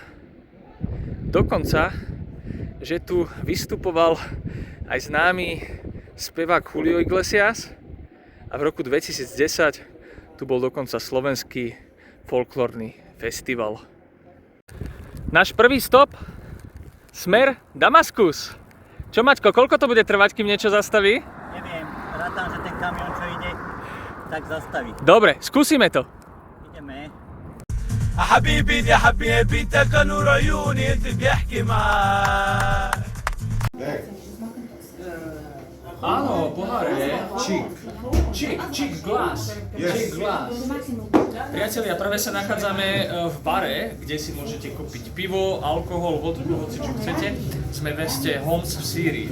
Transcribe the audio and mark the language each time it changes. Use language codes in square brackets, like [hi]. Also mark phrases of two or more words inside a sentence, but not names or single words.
[sk] Dokonca, že tu vystupoval aj známy spevák Julio Iglesias a v roku 2010 tu bol dokonca slovenský folklórny festival. Náš prvý stop, smer Damaskus. Čo Maťko, koľko to bude trvať, kým niečo zastaví? Neviem, rátam, že ten kamión, čo ide, tak zastaví. Dobre, skúsime to. Ideme. [ar] حبيبي يا حبيبي انت كنور عيوني انت بيحكي معاك. [sk] Áno, poháre. [en] Chick glass. [sk] Priatelia, práve sa nachádzame v bare, kde si môžete kúpiť pivo, alkohol, vodku, hoci čo chcete. Sme v meste Homs v Sýrii.